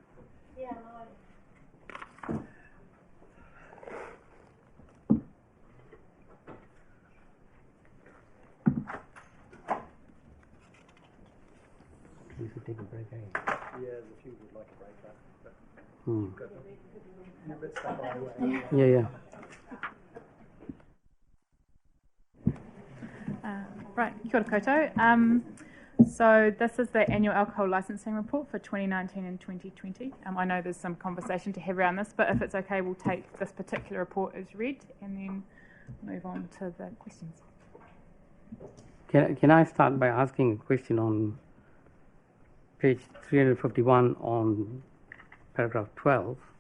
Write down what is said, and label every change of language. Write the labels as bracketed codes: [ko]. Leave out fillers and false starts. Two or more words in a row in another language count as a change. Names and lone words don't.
[en] We should take a break, eh? Yeah, if you would like a break, but Hmm. you're a bit stuck on the way. Yeah. Right, [mi] kia ora koutou. [en] So this is the annual alcohol licensing report for 2019 and 2020. I know there's some conversation to have around this, but if it's okay, we'll take this particular report as read and then move on to the questions. Can I start by asking a question on page 351 on paragraph 12?